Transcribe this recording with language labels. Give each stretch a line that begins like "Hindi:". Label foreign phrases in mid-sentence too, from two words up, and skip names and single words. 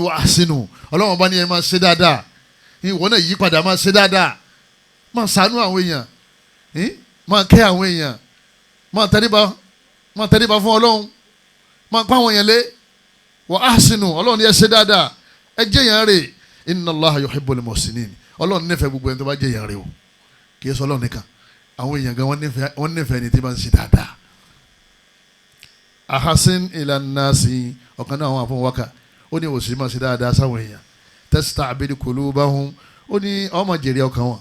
Arabic: وأحسنوا
Yoruba: Ọlọ́run bá ní ẹ máa ṣe dáadáa ìwọ náà yí padà máa ṣe dáadáa máa ṣàánú àwọn èèyàn máa kẹ́ àwọn èèyàn máa tẹríba fún Ọlọ́run máa pa àwọn èèyàn lé
Arabic: وأحسنوا
Yoruba: Ọlọ́run ní ẹ ṣe dáadáa ẹ jẹ́yàn rè
Arabic: إن الله يحب المحسنين
Yoruba: Ọlọ́run nífẹ̀ẹ́ gbogbo ẹni tó bá jẹ́yàn rè o kì í sọ Ọlọ́run nìkan àwọn èèyàn gan wọ́n nífẹ̀ẹ́ ni tí bá ń ṣe dáadáa
Arabic: أحسن إلى الناس
Yoruba: ọ̀kan náà àwọn àfọwọ́ká ó ní òsì máa ṣe dáadáa sáwọn èèyàn
Arabic: تستعبد قلوبهم
Yoruba: ó ní ọmọ jèrè ọkàn wọn